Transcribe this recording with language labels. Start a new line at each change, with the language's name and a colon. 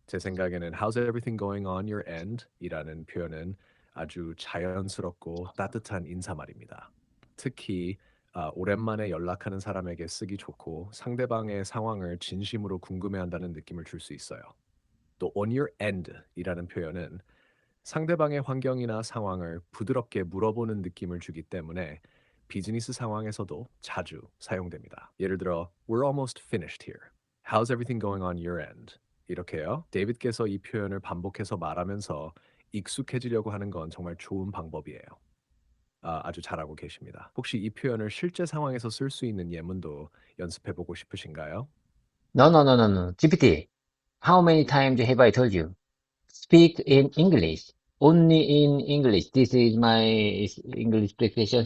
Korean: 제 생각에는
English: How's everything going on your end?
Korean: 이라는 표현은 아주 자연스럽고 따뜻한 인사말입니다. 특히 오랜만에 연락하는 사람에게 쓰기 좋고 상대방의 상황을 진심으로 궁금해한다는 느낌을 줄 수 있어요. 또 on your end 이라는 표현은 상대방의 환경이나 상황을 부드럽게 물어보는 느낌을 주기 때문에 비즈니스 상황에서도 자주 사용됩니다. 예를 들어,
English: We're almost finished here. How's everything going on your end?
Korean: 이렇게요. 데이빗께서 이 표현을 반복해서 말하면서 익숙해지려고 하는 건 정말 좋은 방법이에요. 아주 잘하고 계십니다. 혹시 이 표현을 실제 상황에서 쓸 수 있는 예문도 연습해보고 싶으신가요?
English: No, no, no, no, no. GPT, how many times have I told you? Speak in English. Only in English. This is my English preparation.